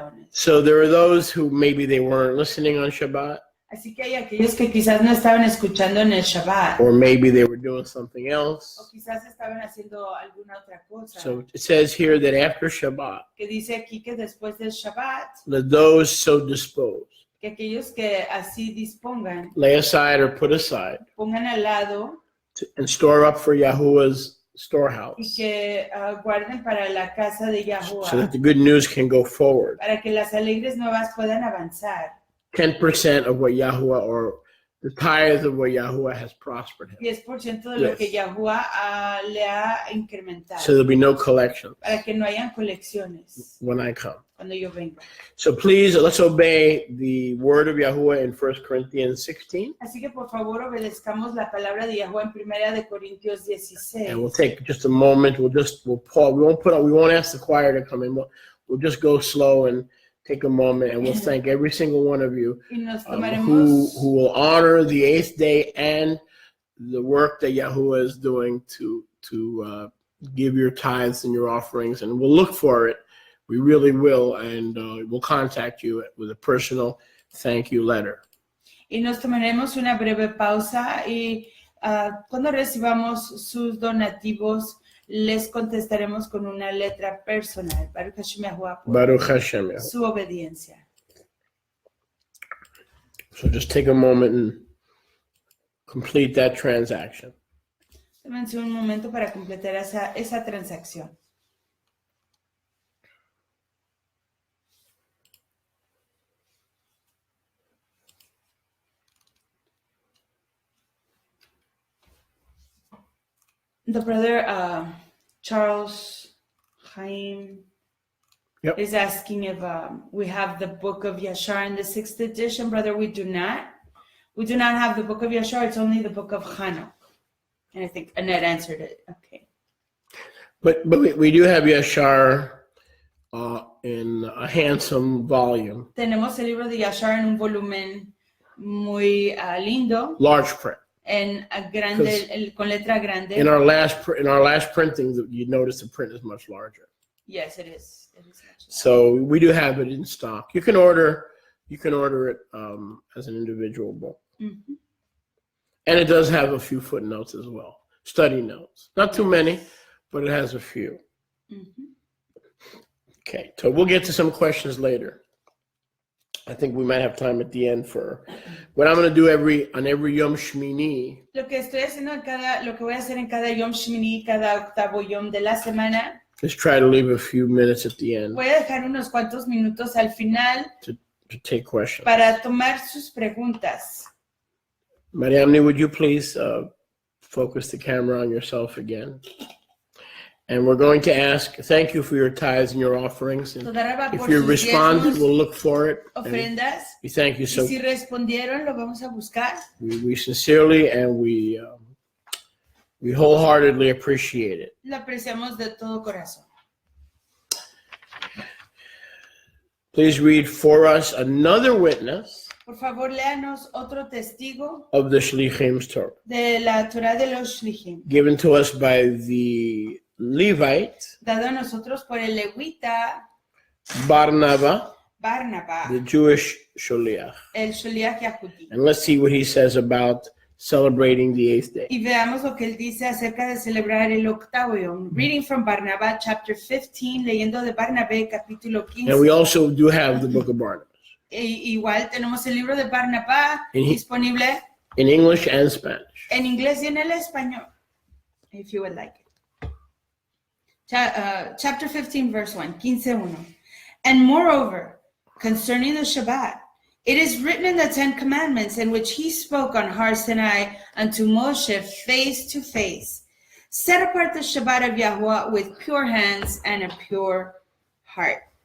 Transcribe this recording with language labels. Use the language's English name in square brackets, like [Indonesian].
[English] So there are those who maybe they weren't listening on Shabbat. [Spanish] Así que hay aquellos que quizás no estaban escuchando en el Shabbat. [English] Or maybe they were doing something else. [Spanish] O quizás estaban haciendo alguna otra cosa. [English] So it says here that after Shabbat, [Spanish] que dice aquí que después del Shabbat, [English] let those so dispose, [Spanish] que aquellos que así dispongan, [English] lay aside or put aside, [Spanish] pongan al lado, [English] and store up for Yahuwah's storehouse [Spanish] que guarden para la casa de [English] so Yahuwah, that the good news can go forward. [Spanish] para que las alegres nuevas puedan avanzar. [English] 10% of what Yahuwah, or the tithe of what Yahuwah has prospered him. [Spanish] 10% de lo que [English] Yes. [Spanish] Yahuwah le ha incrementado. [English] So there'll be no collections [Spanish] Para que no hayan colecciones [English] when I come. [Spanish] cuando yo venga. [English] So please, let's obey the word of Yahuwah in 1 Corinthians 16. [Spanish] Así que por favor obedezcamos la palabra de Yahuwah en 1 de Corintios 16. [English] And we'll take just a moment. We'll pause. We won't ask the choir to come in. We'll just go slow and take a moment, and we'll thank every single one of you [Spanish] Y nos [English] who [Spanish] tomaremos [English] will honor the 8th day and the work that Yahuwah is doing to give your tithes and your offerings, and we'll look for it. We really will, and we'll contact you with a personal thank you letter. [Spanish] y nos tomaremos una breve pausa y cuando recibamos sus donativos les contestaremos con una letra personal. [Hebrew] Baruch Hashem Yahuwah por Baruch Hashem. [Spanish] su obediencia. [English] So just take a moment and complete that transaction. [Spanish] Tómense un momento para completar esa transacción. [English] The brother Charles Chaim is asking if we have the book of Yashar in the 6th edition. Brother, we do not. We do not have the book of Yashar. It's only the book of Chanukh. And I think Annette answered it. Okay. But we do have Yashar in a handsome volume. [Spanish] Tenemos el libro de Yashar en un volumen muy lindo. [English] Large print. [Spanish] En grande, con letra grande. [English] In our last printing, you notice the print is much larger. Yes, it is. It is much larger. So we do have it in stock. You can order it as an individual book. Mm-hmm. And it does have a few footnotes as well. Study notes. Not too many, but it has a few. Mm-hmm. Okay, so we'll get to some questions later. I think we might have time at the end for what I'm going to do on every Yom Shmini. [Spanish] Lo que voy a hacer en cada Yom Shmini, cada octavo Yom de la semana. [English] Just try to leave a few minutes at the end [Spanish] Voy a dejar unos cuantos minutos al final [English] to take questions. [Spanish] para tomar sus preguntas. [English] Mariamne, would you please focus the camera on yourself again? And we're going to ask, thank you for your tithes and your offerings. And if you responded, we'll look for it. [Spanish] Ofrendas. [English] We thank you so [Spanish] much. Si respondieron, lo vamos a buscar. [English] We sincerely and we wholeheartedly appreciate it. [Spanish] Lo apreciamos de todo corazón. [English] Please read for us another witness. [Spanish] Por favor, léanos otro testigo [English] of the Shlichim's Torah. [Spanish] De la Torah de los Shlichim. [English] Given to us by the Levite. [Spanish] Dado a nosotros por el levita. [English] Barnabas. The Jewish Sholiach. [Spanish] El Sholiach Yahudi. [English] And let's see what he says about celebrating the 8th day. [Spanish] Y veamos lo que él dice acerca de celebrar el octavo Yom. [English] Reading from Barnabas, chapter 15, [Spanish] leyendo de Barnabé, capítulo 15. [English] And we also do have the book of Barnabas. [Spanish] Igual tenemos el libro de Barnabas disponible. [English] In English and Spanish. [Spanish] En inglés y en el español, [English] if you would like it. Chapter 15, verse 1, 15:1. And moreover, concerning the Shabbat, it is written in the 10 Commandments in which he spoke on Har Sinai unto Moshe face to face. Set apart the Shabbat of Yahuwah with pure hands and a pure heart.